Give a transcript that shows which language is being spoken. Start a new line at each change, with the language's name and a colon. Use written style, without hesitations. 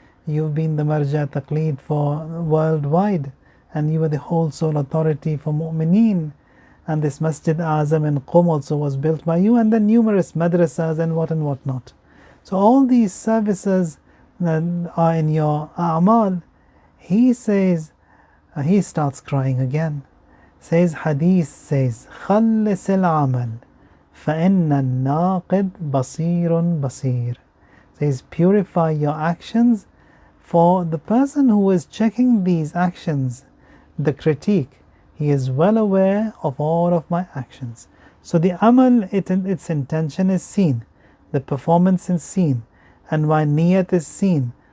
English: You've been the marja taqleed for worldwide, and you were the whole sole authority for mu'mineen. And this Masjid Azam in Qom also was built by you, and then numerous madrasas and what not. So all these services are in your a'mal. He says, he starts crying again. Says, Hadith says,
Arabic: خلص العمل فإن الناقد بصير بصير.
English: Says, purify your actions, for the person who is checking these actions, the critique, he is well aware of all of my actions. So the amal, its intention is seen, the performance is seen, and my niyat is seen.